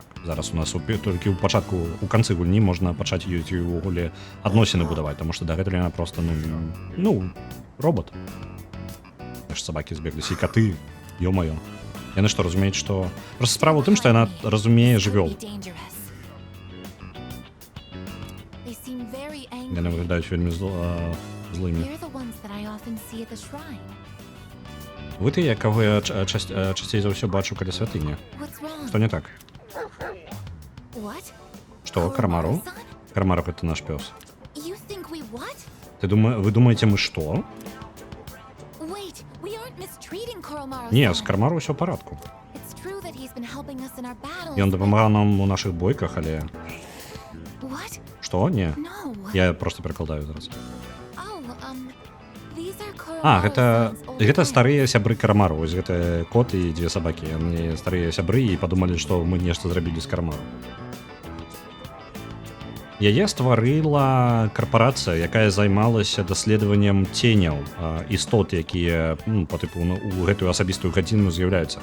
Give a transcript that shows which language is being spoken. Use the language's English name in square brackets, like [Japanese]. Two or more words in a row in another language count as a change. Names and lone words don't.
[Belarusian] Зараз у нас толькі ў пачатку, у канцы гульні можна пачаць ёсць увогуле адносіны будаваць, таму што дагэтуль яна проста, робот. Аж сабакі збегліся, і каты, ё-маё. Яны што, разумеюць, што... Проста справа ў тым, што яна разумее жывёл. [English] seem very [Belarusian] Яны [English] angry. [Belarusian] выглядаюць вельмі злымі. [English] They're the ones that I often see at the shrine. [Belarusian] Вы тыя, каго я часцей за ўсё бачу каля святыні. [English] What's wrong? [Belarusian] Што не так? [English] What? [Belarusian] Што, Кармару? [English] Koromaru-san? [Belarusian] Кармару гэта наш пёс. [English] You think we what? [Belarusian] Вы думаеце, мы што? [English] Wait, we aren't mistreating Koromaru-san. [Belarusian] Не, з Кармару ўсё ў парадку. [English] It's true that he's been helping us in our battles. [Belarusian] Ён дапамагаў нам у нашых бойках, але... [English] What? [Belarusian] Што? Не. [English] No. [Belarusian] Я просто перакладаю зараз. [English] Oh, these are [Belarusian] Гэта [English] Koromaru-san's old [Belarusian] старыя [English] friends. [Belarusian] сябры Кармару. Вось гэта кот і дзве сабакі. Яны старыя сябры і падумалі, што мы нешта зрабілі з Кармару. Яе стварыла карпарацыя, якая займалася даследаваннем ценяў істот, якія по тыпу у гэтую асабістую гадзіну з'яўляюцца.